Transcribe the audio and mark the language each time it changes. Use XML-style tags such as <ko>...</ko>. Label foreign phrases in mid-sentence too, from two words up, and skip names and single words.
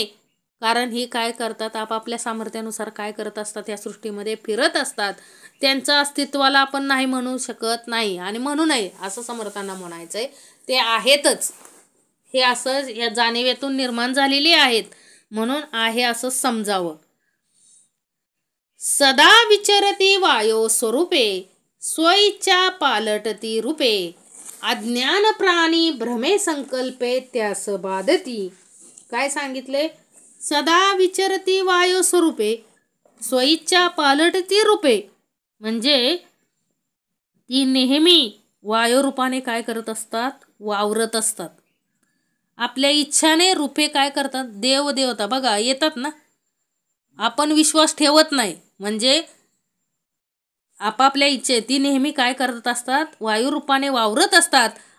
<mr>कारण ही काय करतात, आपापल्या सामर्थ्यानुसार काय करत असतात, या सृष्टीमध्ये फिरत असतात. त्यांचं अस्तित्वाला आपण नाही म्हणू शकत नाही आणि म्हणू नये असं समर्थांना म्हणायचंय. ते आहेतच, हे असं या जाणीवेतून निर्माण झालेली आहेत, म्हणून आहे असं समजावं. सदा विचरती वायो स्वरूपे, स्वइच्छा पालटती रूपे, अज्ञान प्राणी भ्रमे संकल्पे त्यास बाधती. काय सांगितले, सदा विचरती वायो स्वरूपे, स्वइच्छा पालटती रूपे. म्हणजे ती नेहमी वायुरूपाने काय करत असतात, वावरत असतात. आपल्या इच्छाने रूपे काय करतात, देव देवता बघा येतात ना, आपण विश्वास ठेवत नाही. म्हणजे आपापल्या इच्छे ती नेहमी काय करत असतात, वायुरूपाने वावरत असतात.</mr>